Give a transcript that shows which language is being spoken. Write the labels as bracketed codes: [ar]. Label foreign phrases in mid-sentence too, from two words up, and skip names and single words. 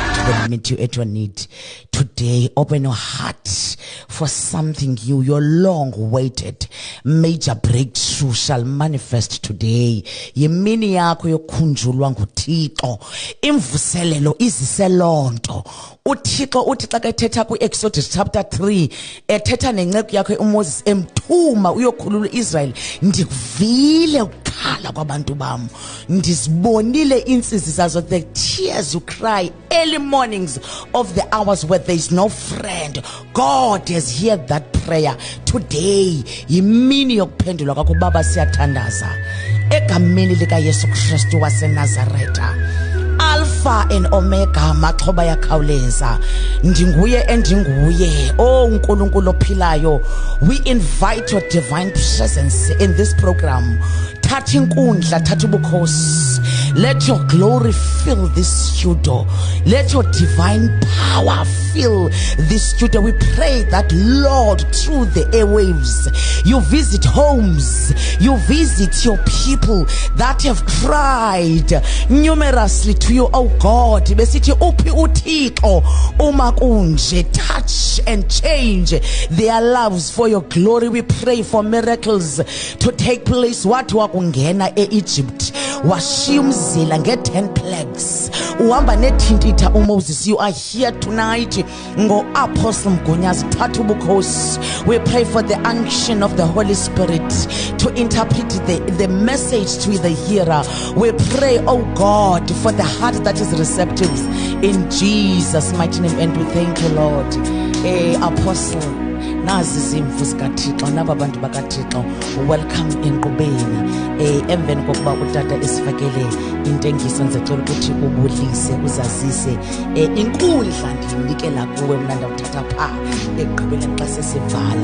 [en] will meet you at your need. Today, open your heart for something new. Your long-awaited major breakthrough shall manifest today. [xh] Yimini yakho yokhunjulwa nguThixo. Imvuselelo iziselonto. uThixo uthi xa kethetha ku-Exodus chapter 3 ethetha nenceko yakhe uMoses emthuma uyokhulula uIsrael, ndikuvile ukukhala kwabantu bam, ndizibonile intsizi zazo, [en] the tears you cry early mornings of the hours where there is no friend. God has heard that prayer. [xh] Today yimini yokuphendulwa kwakho baba, siyathandaza egameni lika Yesu Kristu waseNazaretha. [en] Alpha and Omega, [xh] maxhoba yakhawuleza, ndinguye endinguye, oh uNkulunkulu ophilayo. [en] We invite your divine presence in this program. [xh] Thatha inkundla, thatha ubukhosi. [en] Let your glory fill this studio. Let your divine power fill this studio. We pray that, Lord, through the airwaves, you visit homes, you visit your people that have cried numerously to you, oh God. [xh] Besithi uphi uThixo uma kunje, [en] touch and change their lives for your glory. We pray for miracles to take place. [xh] Watu wakungena e-Egypt washiya umzila nge-10 plagues, uhamba nethintitha uMoses. [en] You are here tonight ngo-Apostle Mgunyazi, [xh] thatha ubukhosi. [en] We pray for the unction of the Holy Spirit to interpret the message to the hearer. We pray, oh God, for the heart that is receptive in Jesus' mighty name, and we thank you, Lord. Apostle, [xh] nazi izimvu zikaThixo, naba bantu bakaThixo, welcome enkqubeni. Emveni kokuba utata esifakele intengiso, ndicela ukuthi ubudlise, uzazise inkundla ndinikela kuwe, mna ndawuthatha pha ekugqibeleni xa sesivala.